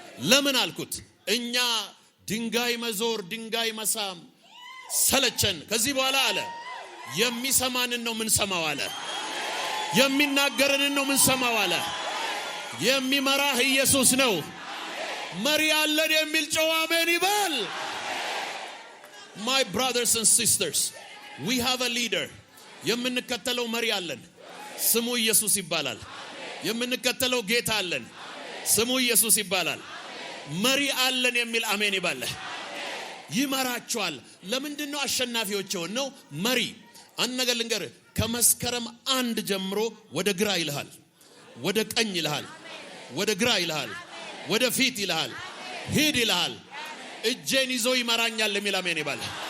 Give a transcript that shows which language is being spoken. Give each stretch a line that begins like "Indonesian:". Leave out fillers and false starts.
Amharic: ለምን አልኩት። እኛ ድንጋይ መዞር ድንጋይ መሳም ሰለቸን። ከዚህ በኋላ አለ የሚሰማንን ነው ምንሰማው አለ። የሚናገረንን ነው ምንሰማው አለ። የሚመራህ ኢየሱስ ነው። መሪ አለን የሚል ጨዋ አሜን ይበል።
English: My brothers and sisters, we have a leader.
Amharic: የምንከተለው መሪ አለን። ስሙ ኢየሱስ ይባላል። የምንከተለው ጌታ አለን። ስሙ ኢየሱስ ይባላል። መሪ አለን የሚል አሜን ይባል። ይመራቸዋል። ለምንድን ነው አሸናፊዎች የሆነው? መሪ አንድ ነገር ልንገርህ፣ ከመስከረም 1 ጀምሮ ወደ ግራ ይልሃል፣ ወደ ቀኝ ይልሃል፣ ወደ ግራ ይልሃል፣ ወደ ፊት ይልሃል፣ ሂድ ይልሃል። እጄን ይዞ ይመራኛል የሚል አሜን ይባል።